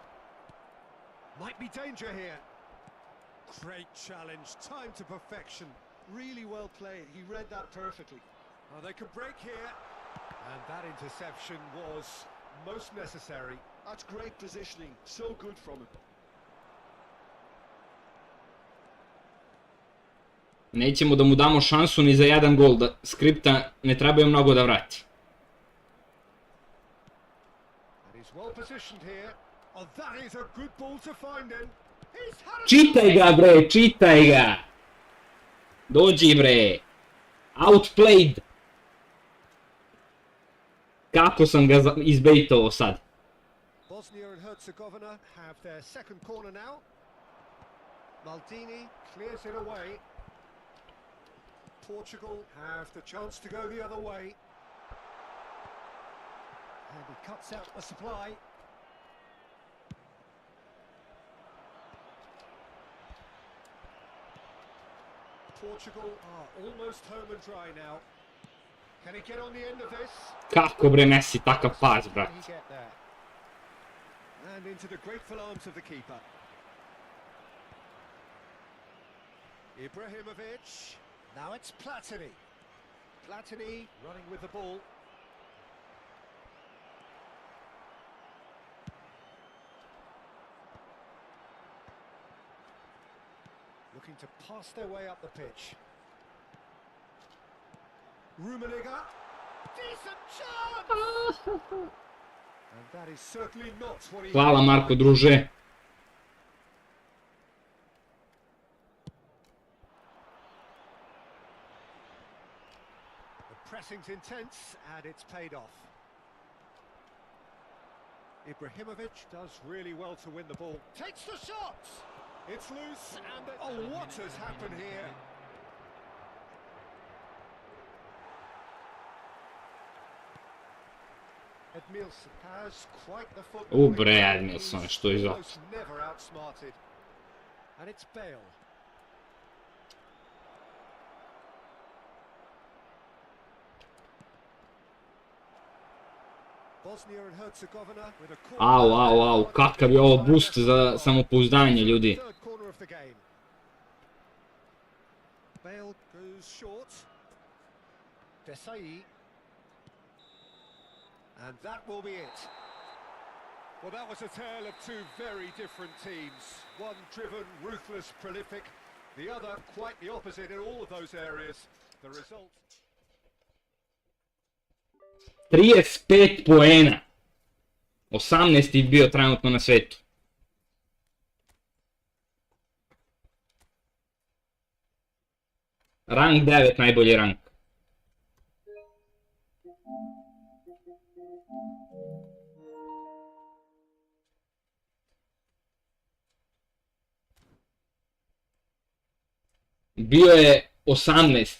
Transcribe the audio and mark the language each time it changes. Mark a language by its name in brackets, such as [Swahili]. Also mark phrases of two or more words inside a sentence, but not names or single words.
[English] Might be danger here. Great challenge, time to perfection. Really well played. He read that perfectly. Oh, they can break here. And that interception was most necessary. That's great positioning. So good from him. [Serbian] Nećemo da mu damo šansu ni za jedan gol, da skripta ne trebaju mnogo da vrati. [English] And he's well positioned here. Oh, that is a good ball to find him. He's had a [Serbian] Čitaj ga bre, čitaj ga! Dođi bre! [English] Outplayed! [Serbian] Kako sam ga izbejtovao sad? [English] Bosnia and Herzegovina have their second corner now. Maldini clears it away. Portugal have the chance to go the other way. And he cuts out the supply. Portugal are almost home and dry now. Can he get on the end of this? [Serbian] Kako bre Messi takav pas, brat? [English] Can he get there? And into the grateful arms of the keeper. Ibrahimovic. Now it's Platini. Platini running with the ball. Looking to pass their way up the pitch. Rummenigge. Decent chance! And that is certainly not what he... [Serbian] Hvala Marko, druže. [English] The pressing's intense and it's paid off. Ibrahimovic does really well to win the ball. Takes the shot! It's loose and... Oh, what has happened here? Edmilson has quite the football. [Serbian] Bre, Edmilson, što je zato? [English] Never outsmarted. And it's Bale. Bosnia and Herzegovina with a Au, [Serbian] kakav je ovo boost za samopouzdanje, ljudi. [English] third corner of the game. Bale goes short. Desai. And that will be it. Well, that was a tale of two very different teams. One driven, ruthless, prolific. The other quite the opposite in all of those areas. The result... [Serbian] 35 poena. 18. bio trenutno na svetu. Rank 9, najbolji rank. Bio je 18.